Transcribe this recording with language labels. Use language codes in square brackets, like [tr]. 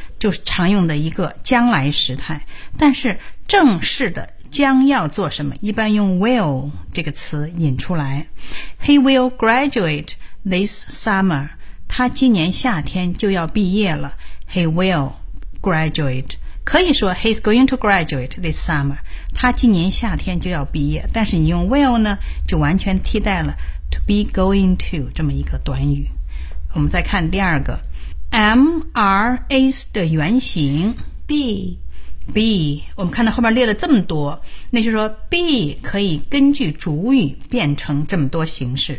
[zh] 就是常用的一个将来时态，但是正式的将要做什么一般用 will 这个词引出来。 [en] He will graduate this summer. [zh] 他今年夏天就要毕业了。 [en] He will graduate. [zh] 可以说 [en] he's going to graduate this summer. [zh] 他今年夏天就要毕业，但是你用 will 呢就完全替代了 [en] to be going to [zh] 这么一个短语。我们再看第二个 MRS 的原型 [en] be。 [zh] Be, 我们看到后面列了这么多，那就是说 be 可以根据主语变成这么多形式。